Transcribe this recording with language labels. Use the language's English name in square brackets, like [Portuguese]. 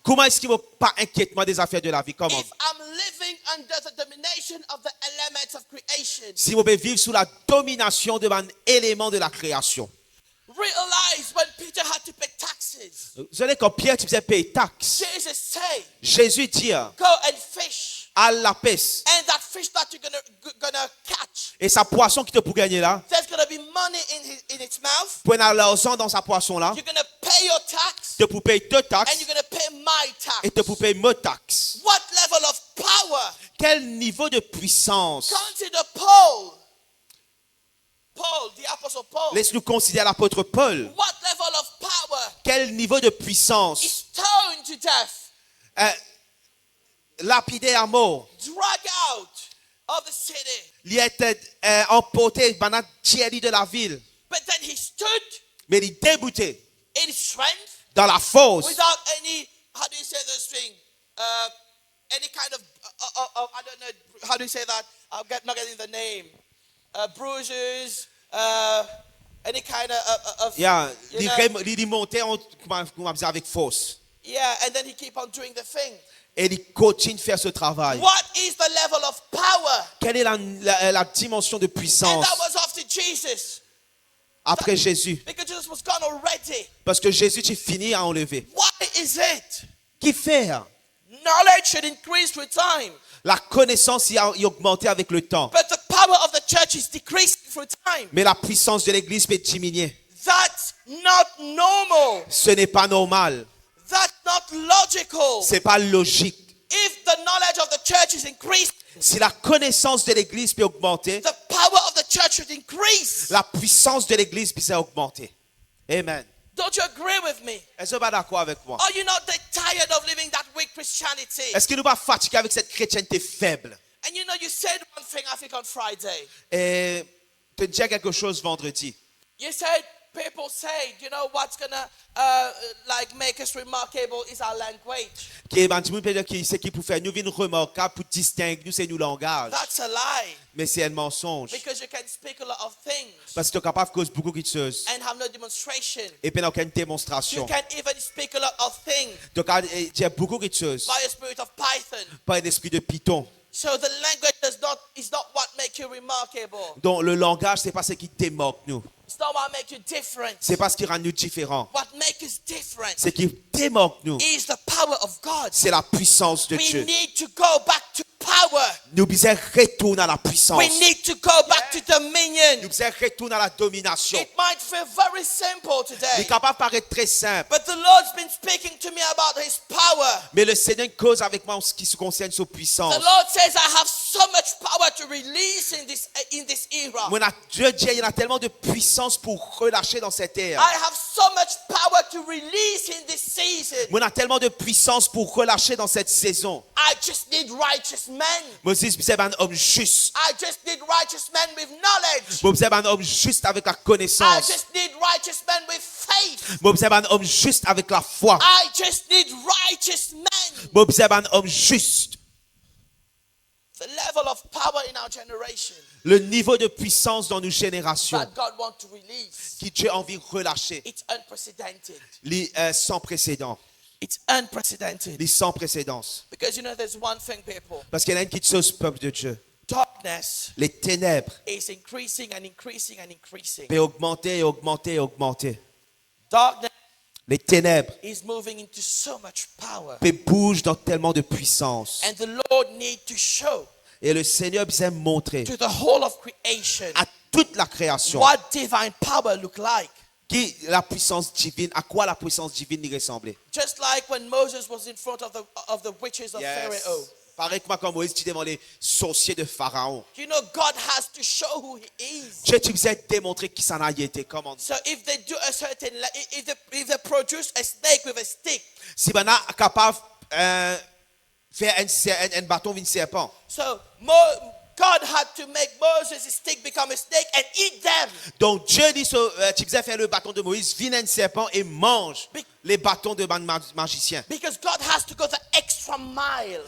[French] Comment est-ce qu'il ne va pas inquiéter des affaires de la vie? Comment? [English] if I'm living under the domination of the elements of creation? [French] Si vous pouvez vivre sous la domination de un élément de la création. [English] Realize when Peter had to pay taxes. [French] Vous savez, quand Pierre tu faisais payer taxes, [English] Jesus said, [French] Jésus dit, [English] go and fish. [French] à la pêche. [English] And that fish that you're gonna catch, [French] Et sa poisson qui te pour gagner là, [English] there's gonna be money in its mouth. [French] prenez l'argent dans sa poisson là, [English] You're gonna pay your tax, [French] te pour payer deux [English] and [French] taxes [English] you're gonna pay my tax. [French] et te pour payer mes taxes. [English] What level of power? [French] Quel niveau de puissance? [English] Consider Paul. Paul, the apostle Paul. [French] Laisse-nous considérer l'apôtre Paul. [English] What level of power? [French] Quel niveau de puissance? [English] Is stoned to death, [French] Lapidé à mort. [English] drag out of the city. [French] Il a été emporté pendant tiers de la ville. [English] But then he stood [French] Mais il est débouté [English] in strength [French] dans la force. [English] without any, how do you say this thing? Any kind of, I don't know, how do you say that? I'm not getting the name. Bruises, any kind of Yeah, you know, [French] il montait avec force. [English] yeah, and then he keep on doing the thing. [French] Et il continue de faire ce travail. [English] What is the level of power? [French] Quelle est la dimension de [English] And [French] puissance [English] that was after Jesus, [French] après Jésus? [English] because Jesus was gone already. [French] Parce que Jésus, tu finis à enlever. [English] Why is it? [French] Qui fait? [English] Knowledge should increase with time, [French] La connaissance y a augmenté avec le temps. [English] but the power of the church is decreasing through time. [French] Mais la puissance de l'église peut diminuer. [English] That's not normal. [French] Ce n'est pas normal. [English] That's not logical. [French] C'est pas logique. [English] If the knowledge of the church is increased, [French] Si la connaissance de l'église peut augmenter, [English] the power of the church should increase. [French] la puissance de l'église peut augmenter. [English] Amen. Don't you agree with me? [French] Est-ce que vous êtes d'accord avec moi? [English] Are you not tired of living that weak Christianity? [French] Est-ce que nous ne sommes pas fatigués avec cette chrétienté faible? [English] And you know, you said one thing, I think, on Friday. [French] Et te dire quelque chose vendredi. [English] You said, people say, you know, what's going to like make us remarkable is our language. [French] Ce qui peut faire nous une remarquable pour distinguer nous, c'est nous langage. [English] That's a lie. [French] Mais c'est un mensonge. [English] Because you can speak a lot of things [French] Parce que tu es capable de causer beaucoup de choses. [English] and have no demonstration. [French] Et puis, aucune [English] You [French] démonstration. [English] can even speak a lot of things [French] Tu as beaucoup de choses. [English] by a spirit of Python. [French] Pas un esprit de python. [English] So the language is not what makes you remarkable. [French] Donc le langage, c'est pas ce qui démarque nous. [English] It's not what makes you different. [French] C'est pas ce qui rend nous différents. [English] What makes us different [French] Ce qui démarque nous, [English] is the power of God. [French] c'est la puissance de [English] We [French] Dieu. [English] need to go back to power. [French] Nous devons retourner à la puissance. [English] We need to go back to [French] Nous [English] dominion. [French] devons retourner à la domination. [English] It might feel very simple [French] Il [English] today, [French] est capable de paraître très simple. [English] but the Lord's been speaking to me about His power. [French] Mais le Seigneur cause avec moi en ce qui se concerne sa puissance. [English] The Lord says, I have so much power to release in this era. [French] Dieu dit, il y a tellement de puissance pour relâcher dans cette ère. [English] I have so much power to release in this season. [French] On a tellement de puissance pour relâcher dans cette saison. [English] I just need righteous men. [French] Moses, c'est un homme juste. [English] I just need righteous men with knowledge. [French] Moses, c'est un homme juste avec la [English] I [French] connaissance. [English] just need righteous men with faith. [French] Moses, c'est un homme juste avec la foi. [English] I just need righteous men. [French] Moses, c'est un homme juste. [English] The level of power in our generation [French] Le niveau de puissance dans nos générations [English] that God wants to release, [French] qui Dieu a envie de relâcher. [English] it's unprecedented. [French] Sans précédent. [English] It's unprecedented. [French] Les sans précédence. [English] Because you know there's one thing, people. [French] Parce qu'il y en a une qui chose, peuple de Dieu. [English] Darkness [French] Les ténèbres [English] is increasing and increasing and increasing. [French] peuvent augmenter et augmenter et augmenter. [English] Darkness [French] Les ténèbres [English] is moving into so much power. [French] bougent dans tellement de puissance. [English] And the Lord needs to show [French] Et le Seigneur vient montrer [English] to the whole of creation [French] à toute la création [English] what divine power look like. [French] qui la puissance divine, à quoi la puissance divine y ressemblait. [English] Just like when Moses was in front of the witches of Pharaoh. [French] Pareil que moi, quand Moïse était devant les sorciers de Pharaon. [English] You know, God has to show who He is. [French] Dieu tu faisais démontrer qui ça a été. Comment? [English] So if they do a certain, if they produce a snake with a stick, [French] Si on est capable faire un bâton d'un serpent. [English] so God had to make Moses' stick become a snake and eat them. [French] Donc Dieu dit, tu faisais faire le bâton de Moïse, viens un serpent et mange les bâtons de magicien. [English] Because God has to go the extra mile.